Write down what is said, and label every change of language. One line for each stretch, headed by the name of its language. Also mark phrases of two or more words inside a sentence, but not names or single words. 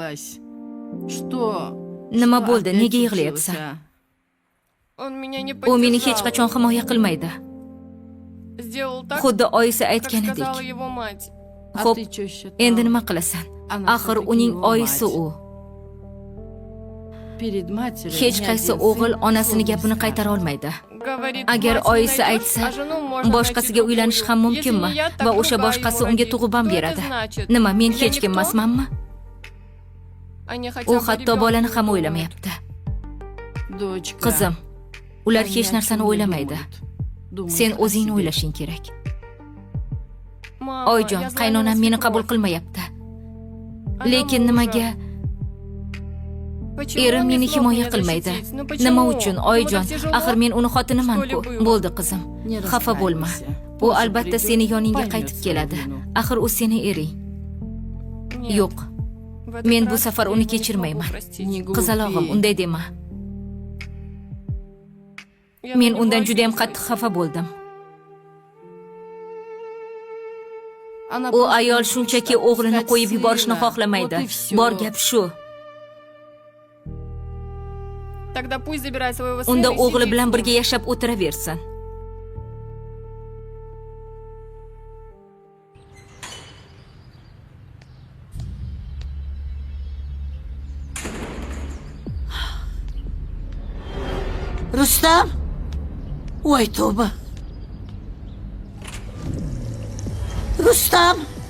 Uzbek: Nima bo'ldi? Nega yig'layapsan?
Russian: Он меня не
Uzbek: U meni hech qachon himoya qilmaydi.
Russian: Сделал так,
Uzbek: Xuddi oyisi
Russian: как
Uzbek: aytganidek.
Russian: сказала его мать.
Uzbek: Xo'p, endi nima qilasan? Axir uning oyisi u. Hech qaysi o'g'il onasining gapini qaytara olmaydi.
Russian: Говорит,
Uzbek: Agar
Russian: мать не
Uzbek: oyisi
Russian: найдёшь,
Uzbek: aytsa,
Russian: а жену можно
Uzbek: boshqasiga
Russian: найти
Uzbek: uylanish ham
Russian: другую.
Uzbek: mumkinmi?
Russian: Если не я, так
Uzbek: Va o'sha
Russian: другая
Uzbek: boshqasi
Russian: его
Uzbek: unga
Russian: родит.
Uzbek: tug'ib ham
Russian: Что это
Uzbek: beradi.
Russian: значит?
Uzbek: Nima, men
Russian: Я
Uzbek: hech kim
Russian: никто?
Uzbek: emasmanmi?
Russian: Они хотя
Uzbek: U
Russian: бы
Uzbek: hatto
Russian: ребёнка
Uzbek: bolani ham
Russian: не
Uzbek: o'ylamayapti. Qizim, ular hech narsani o'ylamaydi. Sen o'zingni o'ylashing kerak.
Russian: Mama,
Uzbek: Oyjon,
Russian: я знаю,
Uzbek: qaynonam
Russian: она
Uzbek: meni
Russian: свекровь.
Uzbek: qabul qilmayapti.
Russian: Она
Uzbek: Lekin
Russian: мужа.
Uzbek: nimaga
Russian: Почему
Uzbek: erim
Russian: он не
Uzbek: meni
Russian: смог
Uzbek: himoya
Russian: меня
Uzbek: qilmaydi?
Russian: защитить? Ну почему?
Uzbek: Nima uchun,
Russian: Ему
Uzbek: Oyjon?
Russian: так тяжело?
Uzbek: Axir men uni xotiniman-ku.
Russian: Что ли было?
Uzbek: Bo'ldi qizim. Xafa bo'lma. U albatta seni yoningga qaytib keladi. Axir u seni ering.
Russian: Нет,
Uzbek: Yo'q.
Russian: в этот
Uzbek: Men bu
Russian: раз
Uzbek: safar
Russian: я
Uzbek: uni
Russian: не
Uzbek: kechirmayman.
Russian: смогу простить.
Uzbek: Qizalog'im, unday dema.
Russian: Я
Uzbek: Men
Russian: на
Uzbek: undan
Russian: него
Uzbek: juda ham
Russian: обиделась.
Uzbek: qattiq xafa bo'ldim. U ayol shunchaki o'g'lini qo'yib yuborishni xohlamaydi. Bor gap shu.
Russian: Тогда пусть забирает своего сына
Uzbek: Unda
Russian: и
Uzbek: o'g'li
Russian: сидит
Uzbek: bilan
Russian: с ним.
Uzbek: birga yashab o'tiraversin. Rustam? Voy tavba. Rustam?